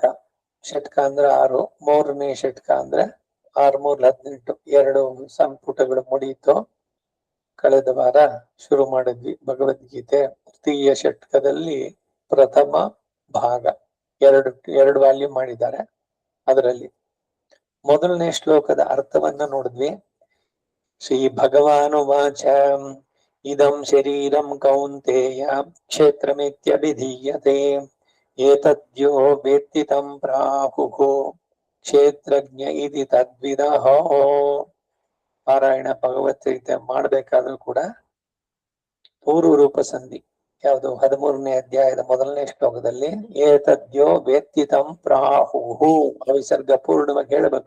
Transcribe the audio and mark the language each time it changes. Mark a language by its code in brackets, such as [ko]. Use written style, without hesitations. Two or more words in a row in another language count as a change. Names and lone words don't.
[kn] ಷಟ್ಕ ಅಂದ್ರೆ 6, 3ನೇ ಷಟ್ಕ ಅಂದ್ರೆ 6 3 18, 2 ಸಂಪುಟಗಳು ಮುಡಿಯಿತು. ಕಳೆದ ವಾರ ಶುರು ಮಾಡಿದ್ವಿ ಭಗವದ್ಗೀತೆ ತೃತೀಯ ಷಟ್ಕದಲ್ಲಿ ಪ್ರಥಮ ಭಾಗ. ಎರಡು ವಾಲ್ಯೂಮ್ ಮಾಡಿದ್ದಾರೆ. ಅದರಲ್ಲಿ ಮೊದಲನೇ ಶ್ಲೋಕದ ಅರ್ಥವನ್ನ ನೋಡಿದ್ವಿ. [sa] ಶ್ರೀ ಭಗವಾನುವಾಚ ಇದಂ ಶರೀರಂ ಕೌಂತೇಯ ಕ್ಷೇತ್ರಮಿತ್ಯಭಿಧೀಯತೆ ಏತದ್ಯೋ ವೇತ್ತಿ ತಂ ಪ್ರಾಹುಃ ಕ್ಷೇತ್ರಜ್ಞ ಇತಿ ತದ್ವಿದಃ. [kn] ಪಾರಾಯಣ ಭಗವದ್ಗೀತೆ ಮಾಡಬೇಕಾದ್ರೂ ಕೂಡ ಪೂರ್ವ ರೂಪ ಸಂಧಿ ಯಾವುದು 13ನೇ ಅಧ್ಯಾಯದ ಮೊದಲನೇ ಶ್ಲೋಕದಲ್ಲಿ [sa] ಏತದ್ಯೋ ವೇತ್ತಿ ತಂ ಪ್ರಾಹುಃ [kn] ವಿಸರ್ಗ ಪೂರ್ಣವಾಗಿ ಹೇಳಬೇಕು.